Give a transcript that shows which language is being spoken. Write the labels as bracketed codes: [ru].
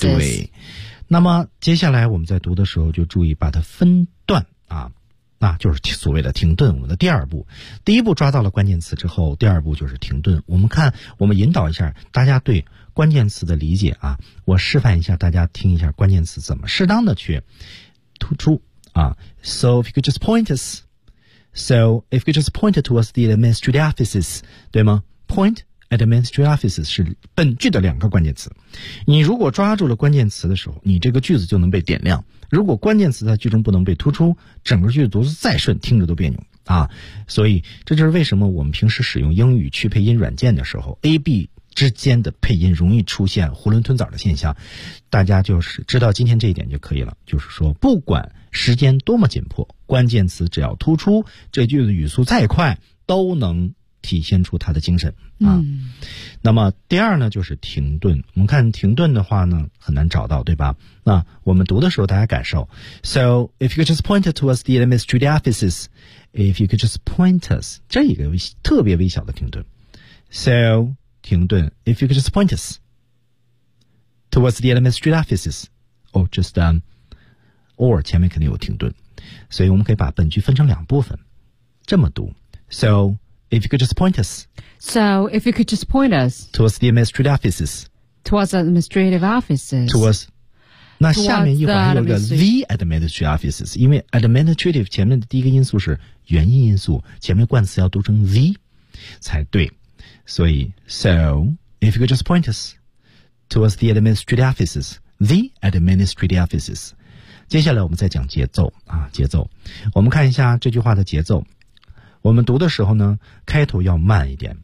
[zh] 对，那么接下来我们在读的时候就注意把它分段啊，那就是所谓的停顿。我们的第二步，第一步抓到了关键词之后，第二步就是停顿。我们看，我们引导一下大家对关键词的理解啊，我示范一下，大家听一下关键词怎么适当的去突出啊。 [en] So if you could just point us, so if you could just point towards the administrative offices, [zh] 对吗 [en] ？Point. [zh] Administrative offices 是本句的两个关键词，你如果抓住了关键词的时候，你这个句子就能被点亮。如果关键词在句中不能被突出，整个句子读得再顺，听着都别扭啊。所以这就是为什么我们平时使用英语去配音软件的时候 AB 之间的配音容易出现囫囵吞枣的现象。大家就是知道今天这一点就可以了，就是说不管时间多么紧迫，关键词只要突出，这句子语速再快都能体现出他的精神啊、嗯。那么第二呢，就是停顿。我们看停顿的话呢，很难找到，对吧？那我们读的时候，大家感受。 [en] So if you could just point towards the administrative offices, if you could just point us, [zh] 这一个特别微小的停顿。 [en] So 停顿 ，if you could just point us towards the administrative offices, or just or [zh] 前面肯定有停顿，所以我们可以把本句分成两部分，这么读。 [en] So If you could just point us. So, if you could just point us. Towards the administrative offices. Towards the administrative offices. Towards. [zh] 那下面一会儿还有个 [en] the administrative offices. [zh] 因为 administrative 前面的第一个因素是元音因素，前面冠词要读成 the 才对。 [en] 所以 So, if you could just point us. Towards the administrative offices. The administrative offices. [zh] 接下来我们再讲节奏啊，节奏。我们看一下这句话的节奏。我们读的时候呢，开头要慢一点。